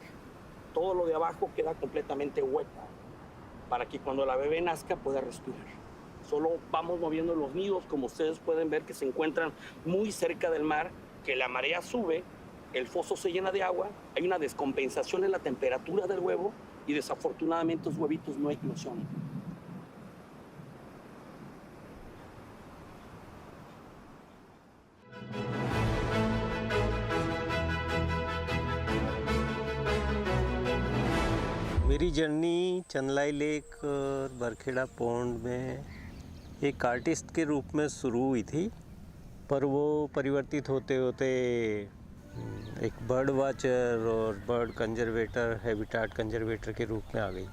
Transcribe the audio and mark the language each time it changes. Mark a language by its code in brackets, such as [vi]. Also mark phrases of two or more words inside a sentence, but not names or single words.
[es] Todo lo de abajo queda completamente hueco, para que cuando la bebé nazca pueda respirar. Solo vamos moviendo los nidos, como ustedes pueden ver que se encuentran muy cerca del mar, que la marea sube, el foso se llena de agua, hay una descompensación en la temperatura del huevo y desafortunadamente los huevitos no eclosionan. [hi] मेरी जर्नी चंदलाई लेक और बरखेड़ा पौंड में एक आर्टिस्ट के रूप में शुरू हुई थी, पर वो परिवर्तित होते होते एक [en] bird watcher [hi] और [en] bird conservator, habitat conservator [hi] के रूप में आ गई।